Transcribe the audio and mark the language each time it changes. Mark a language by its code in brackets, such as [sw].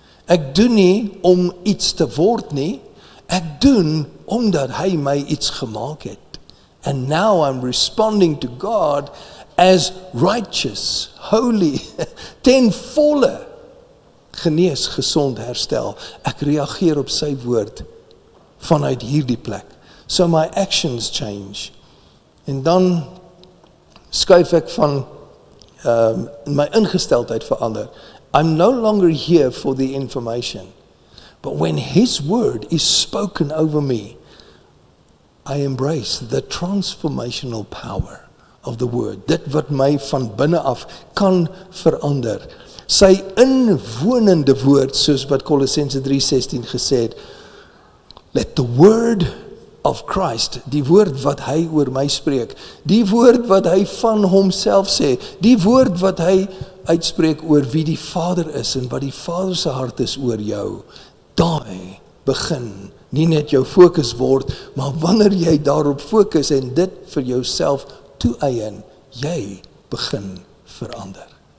[af] Ek doen nie om iets te word nie, ek doen omdat hy my iets gemaak het. [en] And now I'm responding to God as righteous, holy, [af] ten volle, genees, gesond, herstel. Ek reageer op sy woord vanuit hierdie plek. [en] So my actions change. [af] En dan skuif ek van my ingesteldheid verander. [en] I'm no longer here for the information. But when His word is spoken over me, I embrace the transformational power of the word. [af] Dit wat my van binne af kan verander. Sy inwonende woord, soos wat Kolossense 3:16 gesê het, [en] let the word of Christ, [af] die woord wat hy oor my spreek, die woord wat hy van homself sê, die woord wat hy uitspreek oor wie die Vader is en wat die Vader se hart is oor jou, daai begin nie net jou fokus word, maar wanneer jy daarop fokus en dit vir jouself toeëien, jy begin verander.